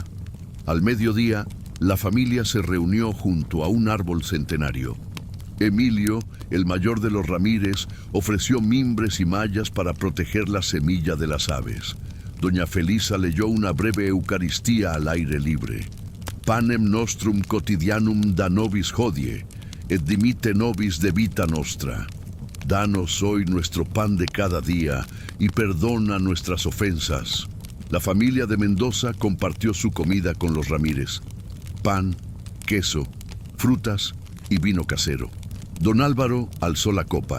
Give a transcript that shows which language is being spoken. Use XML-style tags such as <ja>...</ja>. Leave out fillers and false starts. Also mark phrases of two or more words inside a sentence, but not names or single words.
<es>Al mediodía, la familia se reunió junto a un árbol centenario. Emilio, el mayor de los Ramírez, ofreció mimbres y mallas para proteger la semilla de las aves. Doña Felisa leyó una breve Eucaristía al aire libre.</es> <la>Panem nostrum quotidianum da nobis hodie, et dimitte nobis de vita nostra.</la> <es>Danos hoy nuestro pan de cada día y perdona nuestras ofensas. La familia de Mendoza compartió su comida con los Ramírez. Pan, queso, frutas y vino casero. Don Álvaro alzó la copa.</es>